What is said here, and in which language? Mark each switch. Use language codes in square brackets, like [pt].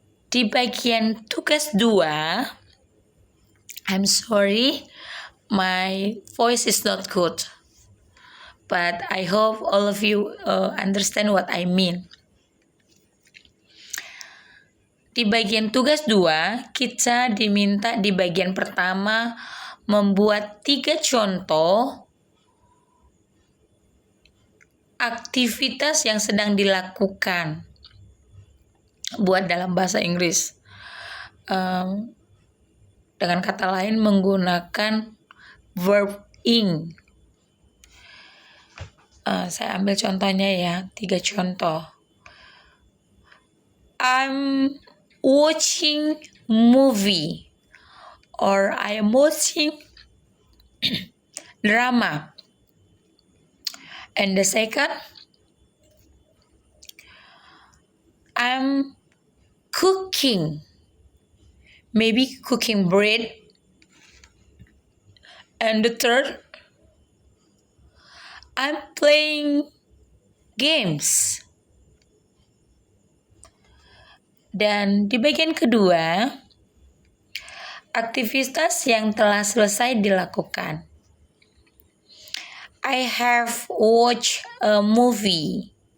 [id] Di bagian tugas 2, [en] I'm sorry, my voice is not good, but I hope all of you understand what I mean. [id] Di bagian tugas 2, kita diminta di bagian pertama membuat 3 contoh aktivitas yang sedang dilakukan. Buat dalam bahasa Inggris. Dengan kata lain menggunakan verb ing. Saya ambil contohnya ya, 3 contoh. [en] I'm watching movie or I am watching drama. And the second, I'm cooking. Maybe cooking bread. And the third, I'm playing games. [id] Dan di bagian kedua, aktivitas yang telah selesai dilakukan. [en] I have watched a movie.